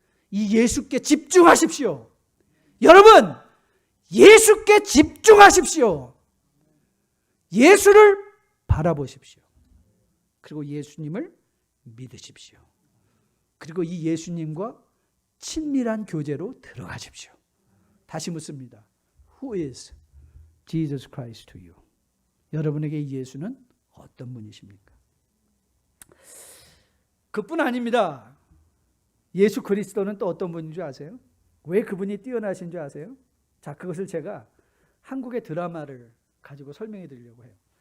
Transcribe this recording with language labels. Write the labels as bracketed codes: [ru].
[ko] 이 예수께 집중하십시오. 여러분, 예수께 집중하십시오. 예수를 바라보십시오. 그리고 예수님을 믿으십시오. 그리고 이 예수님과 친밀한 교제로 들어가십시오. 다시 묻습니다. [en] Who is Jesus Christ to you? [ko] 여러분에게 이 예수는 어떤 분이십니까? 그뿐 아닙니다. 예수 그리스도는 또 어떤 분인 줄 아세요? 왜 그분이 뛰어나신 줄 아세요? 자, 그것을 제가 한국의 드라마를 가지고 설명해 드리려고 해요.